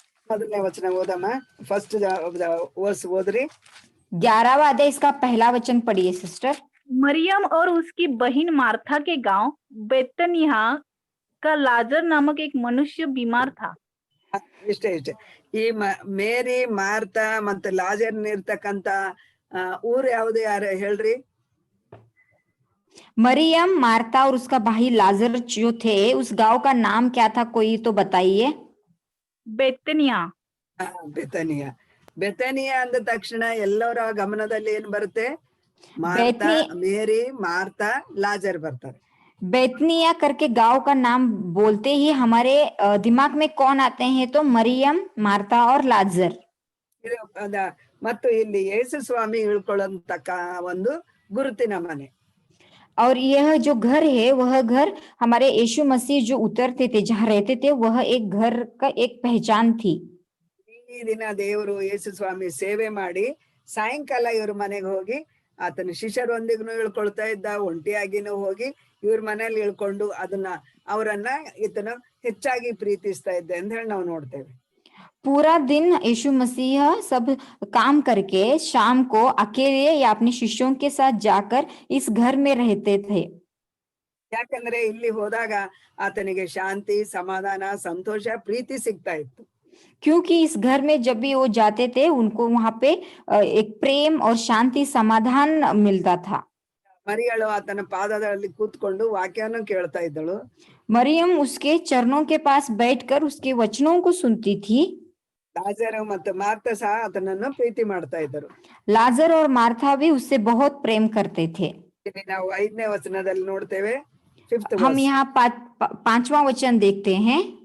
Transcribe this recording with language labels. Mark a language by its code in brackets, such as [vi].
[kn] ಮೊದಲನೇ ವಚನ ಓದಮ್ಮ. First verse ಓದ್ರಿ. [hi] 11वां अध्याय इसका पहला वचन पढ़िए सिस्टर. मरियम और उसकी बहन मार्था के गांव बेतनिया का लाजर नामक एक मनुष्य बीमार था. [kn] ಇಷ್ಟೇ. ಈ ಮೇರಿ, ಮಾರ್ತಾ ಮತ್ತು ಲಾಜರ್ ಇರ್ತಕ್ಕಂತ ಊರು ಯಾವ್ದು, ಯಾರು ಹೇಳ್ರಿ? [hi] मरियम, मार्था और उसका भाई लाजर जो थे, उस गांव का नाम क्या था, कोई तो बताइए. बेतनिया. [kn] ಬೆತನಿಯ. ಬೆತನಿಯ ಅಂದ ತಕ್ಷಣ ಎಲ್ಲರ ಗಮನದಲ್ಲಿ ಏನ್ ಬರುತ್ತೆ? ಮಾರ್ತಾ, ಮೇರಿ, ಮಾರ್ತಾ, ಲಾಜರ್ ಬರ್ತಾರೆ. [hi] बेतनिया करके गांव का नाम बोलते ही हमारे दिमाग में कौन आते हैं, तो मरियम, मार्था और लाजर. [kn] ಮತ್ತು ಇಲ್ಲಿ ಯೇಸು ಸ್ವಾಮಿ ಇಳ್ಕೊಳ್ಳಂತಕ್ಕ ಒಂದು ಗುರುತಿನ ಮನೆ. [hi] और यह जो घर है वह घर हमारे यीशु मसीह जो उतरते थे, जहाँ रहते थे, वह एक घर का एक पहचान थी. [kn] ಈ ದಿನ ದೇವರು ಯೇಸು ಸ್ವಾಮಿ ಸೇವೆ ಮಾಡಿ ಸಾಯಂಕಾಲ ಇವ್ರ ಮನೆಗೆ ಹೋಗಿ ಆತನ ಶಿಷ್ಯರೊಂದಿಗೂ ಇಳ್ಕೊಳ್ತಾ ಇದ್ದ, ಒಂಟಿಯಾಗಿನೂ ಹೋಗಿ ಇವ್ರ ಮನೇಲಿ ಇಳ್ಕೊಂಡು ಅವರನ್ನ ಈತನ ಹೆಚ್ಚಾಗಿ ಪ್ರೀತಿಸ್ತಾ ಇದ್ದೆ ಅಂತ ಹೇಳಿ ನಾವು ನೋಡ್ತೇವೆ. [hi] पूरा दिन यीशु मसीह सब काम करके शाम को अकेले या अपने शिष्यों के साथ जाकर इस घर में रहते थे. [kn] ಯಾಕಂದ್ರೆ ಇಲ್ಲಿ ಹೋದಾಗ ಆತನಿಗೆ ಶಾಂತಿ, ಸಮಾಧಾನ, ಸಂತೋಷ, ಪ್ರೀತಿ ಸಿಗ್ತಾ ಇತ್ತು. [hi] क्योंकि इस घर में जब भी वो जाते थे उनको वहां पे एक प्रेम और शांति, समाधान मिलता था. [kn] ಮರಿಯಳು ಆತನ ಪಾದದಲ್ಲಿ ಕೂತ್ಕೊಂಡು ವಾಕ್ಯವನ್ನು ಕೇಳ್ತಾ ಇದ್ದಳು. [hi] मरियम उसके चरणों के पास बैठकर उसके वचनों को सुनती थी. [kn] ಲಾಜರ್ ಮತ್ತು ಮಾರ್ತಾ ಸಹ ಆತನನ್ನು ಪ್ರೀತಿ ಮಾಡ್ತಾ ಇದ್ದರು. [hi] लाजर और मार्था भी उससे बहुत प्रेम करते थे. [kn] ಇಲ್ಲಿ ನಾವು 5ನೇ ವಚನದಲ್ಲಿ ನೋಡ್ತೇವೆ. [hi] हम यहाँ 5वां वचन देखते हैं.